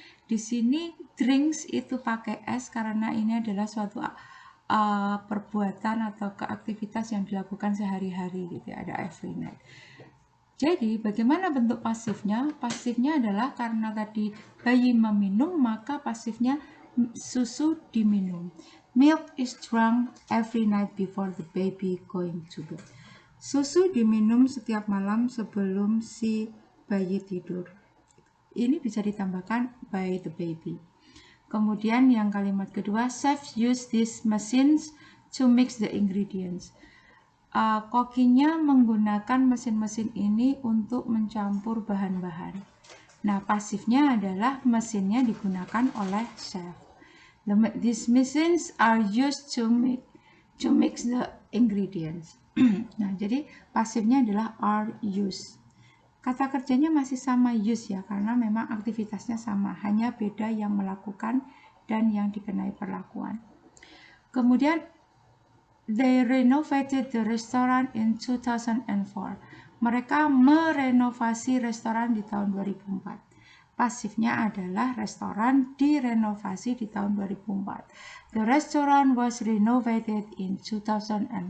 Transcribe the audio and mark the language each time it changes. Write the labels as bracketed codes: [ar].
[id] Di sini drinks itu pakai S karena ini adalah suatu perbuatan atau keaktivitas yang dilakukan sehari-hari gitu ya, ada [en] every night. [id] Jadi bagaimana bentuk pasifnya? Pasifnya adalah karena tadi bayi meminum maka pasifnya susu diminum. [en] Milk is drunk every night before the baby going to bed. [id] Susu diminum setiap malam sebelum si bayi tidur. Ini bisa ditambahkan [en] by the baby. [id] Kemudian yang kalimat kedua, [en] chefs use these machines to mix the ingredients. [id] Kokinya menggunakan mesin-mesin ini untuk mencampur bahan-bahan. Nah, pasifnya adalah mesinnya digunakan oleh chef. [en] These machines are used to mix the ingredients. [id] Nah, jadi pasifnya adalah are used. Kata kerjanya masih sama use ya, karena memang aktivitasnya sama, hanya beda yang melakukan dan yang dikenai perlakuan. Kemudian, [en] they renovated the restaurant in 2004. [id] Mereka merenovasi restoran di tahun 2004. Pasifnya adalah restoran direnovasi di tahun 2004. [en] The restaurant was renovated in 2004.